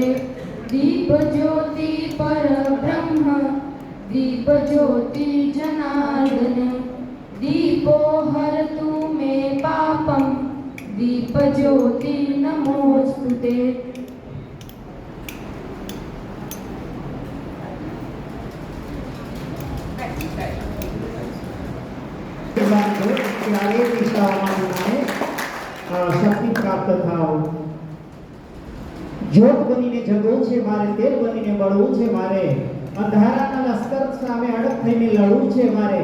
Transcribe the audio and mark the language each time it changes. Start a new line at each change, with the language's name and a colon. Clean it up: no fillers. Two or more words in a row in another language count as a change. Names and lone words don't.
Sanskrit: दीप ज्योति परब्रह्म दीप ज्योति जनार्दन दीपो हरतु मे पापम दीप ज्योति नमोस्तुते.
Gujarati: શક્તિ પ્રાપ્ત થાવ. જ્યોત બનીને જગવું છે મારે, તેલ બનીને બળવું છે મારે, અંધારાના લશ્કર સામે અડગ થઈને લડવું છે મારે.